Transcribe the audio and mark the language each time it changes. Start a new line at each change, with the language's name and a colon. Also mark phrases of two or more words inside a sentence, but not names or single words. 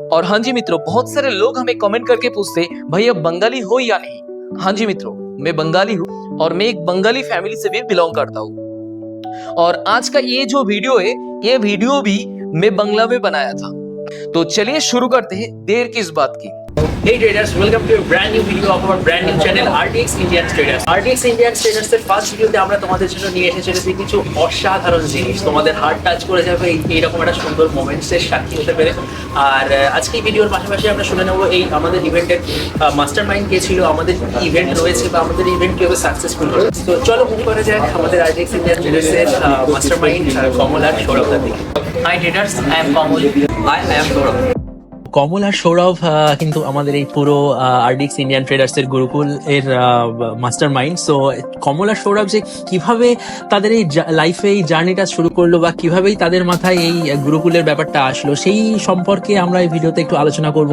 Hindi: और हाँ जी मित्रों, बहुत सारे लोग हमें कमेंट करके पूछते भैया बंगाली हो या नहीं। हाँ जी मित्रों, मैं बंगाली हूँ और मैं एक बंगाली फैमिली से भी बिलोंग करता हूँ। और आज का ये जो वीडियो है, ये वीडियो भी मैं बंगला में बनाया था। तो चलिए शुरू करते हैं, देर किस बात की।
English: Hey traders, welcome to a brand new video of our brand new channel RTX Indian Traders.
Bangla: RTX Indian Traders এর ফার্স্ট ভিডিওতে আমরা তোমাদের জন্য নিয়ে এসেছি কিছু অসাধারণ জিনিস, তোমাদের
English: heart touch
Bangla: করে যাবে এইরকম একটা সুন্দর মোমেন্টসের সাক্ষী হতে পেরে। আর আজকে এই ভিডিওর পাশাপাশি আমরা শুনে নেবো এই আমাদের ইভেন্টের
English: master mind
Bangla: কে ছিল, আমাদের কি ইভেন্ট রয়েছে বা আমাদের ইভেন্ট কিভাবে সাকসেসফুল হলো। তো চলো মুভ করা যাক আমাদের RTX Indian Traders এর
English: master mind
Bangla: কমল আর সৌরভদার দিকে।
English: Hi traders, I am Kamal. Hi, I am Saurabh.
Bangla: কমল আর সৌরভ কিন্তু আমাদের এই পুরো আরডিএক্স ইন্ডিয়ান ট্রেডার্স এর গুরুকুল এর
English: master mind.
Bangla: সো কমল আর সৌরভ যে কিভাবে তাদের এই লাইফে এই জার্নিটা শুরু করলো বা কিভাবেই তাদের মাথায় এই গুরুকুলের ব্যাপারটা আসলো, সেই সম্পর্কে আমরা এই ভিডিওতে একটু আলোচনা করব।